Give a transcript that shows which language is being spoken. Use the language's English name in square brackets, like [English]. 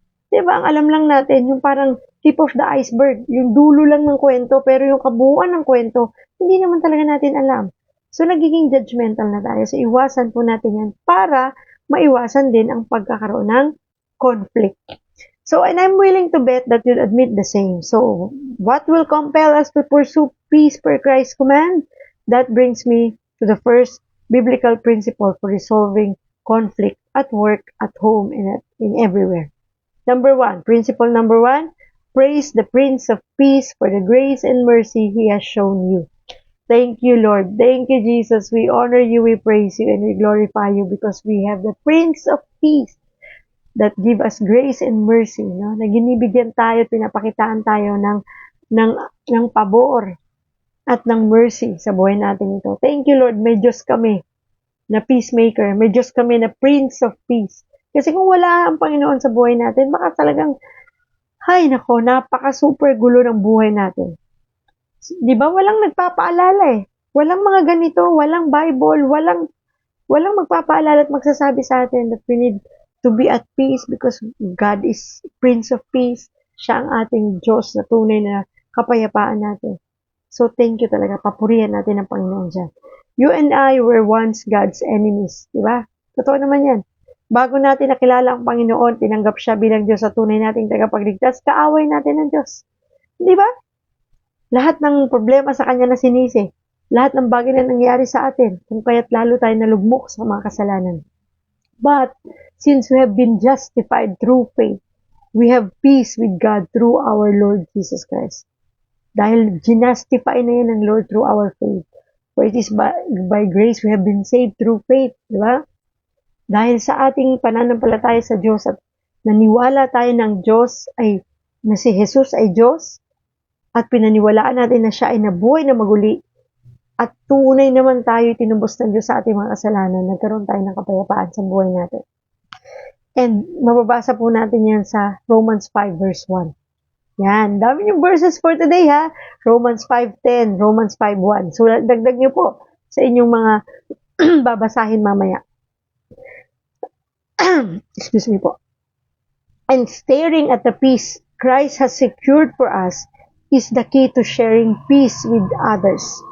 [Filipino] Diba? Ang alam lang natin, yung parang [English] tip of the iceberg, [Filipino] yung dulo lang ng kwento, pero yung kabuuan ng kwento, hindi naman talaga natin alam. So, nagiging judgmental na tayo. So, iwasan po natin yan para maiwasan din ang pagkakaroon ng conflict. [English] So, and I'm willing to bet that you'll admit the same. So, what will compel us to pursue peace per Christ's command? That brings me to the first biblical principle for resolving conflict at work, at home, and everywhere. Principle number one, praise the Prince of Peace for the grace and mercy He has shown you. Thank you, Lord. Thank you, Jesus. We honor you, we praise you, and we glorify you because we have the Prince of Peace that give us grace and mercy, no? [Filipino] Na ginibigyan tayo, pinapakitaan tayo ng pabor at ng mercy sa buhay natin ito. [English] Thank you, Lord. [Filipino] May Diyos kami na peacemaker. May Diyos kami na Prince of Peace. Kasi kung wala ang Panginoon sa buhay natin, baka talagang, napaka-super gulo ng buhay natin. Di ba? Walang nagpapaalala eh. Walang mga ganito, walang Bible, walang magpapaalala at magsasabi sa atin [English] that we need to be at peace because God is Prince of Peace. [Filipino] Siya ang ating Diyos na tunay na kapayapaan natin. So, thank you talaga. Papurihan natin ang Panginoon dyan. [English] You and I were once God's enemies. [Filipino] Diba? Totoo naman yan. Bago natin nakilala ang Panginoon, tinanggap siya bilang Diyos at tunay nating tagapagligtas, kaaway natin ng Diyos. Diba? Lahat ng problema sa Kanya na sinisi. Lahat ng bagay na nangyari sa atin, kung kaya't lalo tayo nalugmok sa mga kasalanan. [English] But, since we have been justified through faith, we have peace with God through our Lord Jesus Christ. [Filipino] Dahil ginastify na yan ng Lord through our faith. [English] For it is by grace we have been saved through faith. [Filipino] Diba? Dahil sa ating pananampalataya sa Diyos at naniwala tayo ng Diyos na si Jesus ay Diyos at pinaniwalaan natin na siya ay nabuhay na maguli at tunay naman tayo tinubos ng Diyos sa ating mga kasalanan, nagkaroon tayo ng kapayapaan sa buhay natin. And mababasa po natin yan sa Romans 5 verse 1. Yan, dami yung verses for today ha. [English] Romans 5:10, Romans 5:1. [Filipino] So dagdag niyo po sa inyong mga babasahin mamaya. [English] Excuse me po. And staring at the peace Christ has secured for us is the key to sharing peace with others.